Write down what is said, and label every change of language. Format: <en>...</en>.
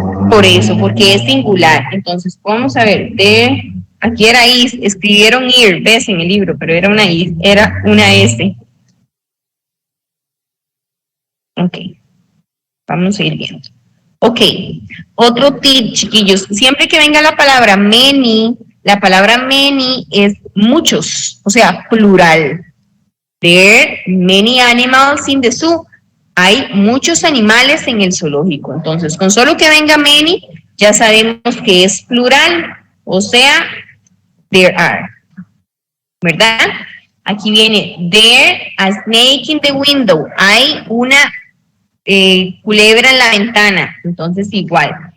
<es>Por eso, porque es singular. Entonces, vamos a ver, aquí era is, escribieron ir, ves en el libro, pero era una is, era una S. Ok, vamos a ir viendo. Ok, otro tip, chiquillos, siempre que venga la palabra many, La palabra many es muchos, o sea, plural.</es> <en>There are many animals in the zoo.</en> <es>Hay muchos animales en el zoológico. Entonces, con solo que venga many, ya sabemos que es plural, o sea,</es> <en>there are.</en> <es>¿Verdad? Aquí viene,</es> <en>there a snake in the window.</en> <es>Hay una culebra en la ventana. Entonces, igual.</es>